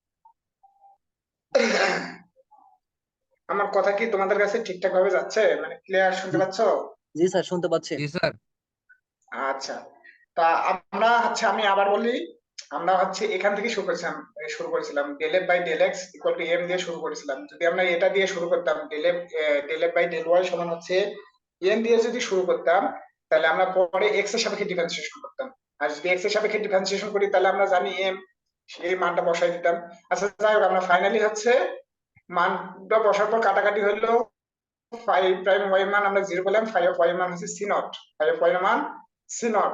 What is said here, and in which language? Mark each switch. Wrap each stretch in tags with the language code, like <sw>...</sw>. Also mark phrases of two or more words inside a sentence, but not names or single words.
<bn>আমার কথা কি তোমাদের কাছে ঠিকঠাক ভাবে যাচ্ছে, মানে ক্লিয়ার শুনতে পাচ্ছ? জি স্যার, শুনতে পাচ্ছি। জি স্যার। আচ্ছা, তা আমরা হচ্ছে আমি আবার বলি, আমরা হচ্ছে এখান থেকে শুরু করেছিলাম</bn> <en>del f by del x equal to m</en> <bn>দিয়ে শুরু করেছিলাম। যদি আমরা এটা দিয়ে শুরু করতাম</bn> <en>del f by del y</en> <bn>সমান হচ্ছে m দিয়ে যদি শুরু করতাম তাহলে আমরা পরে x এর সাপেক্ষে ডিফারেন্সিয়েশন করতাম। আর যদি x এর সাপেক্ষে ডিফারেন্সিয়েশন করি তাহলে আমরা জানি m, সেই মানটা বসাই দিতাম। আচ্ছা যাই হোক, আমরা ফাইনালি হচ্ছে মানটা বসার পর কাটাকাটি হলো</bn> <en>5 prime y</en> <bn>মান আমরা 0 পেলাম,</bn> <en>5 of y</en> <bn>মান হচ্ছে</bn> <en>c naught, 5 of y</en> <bn>এর মান</bn> <en>c naught.</en>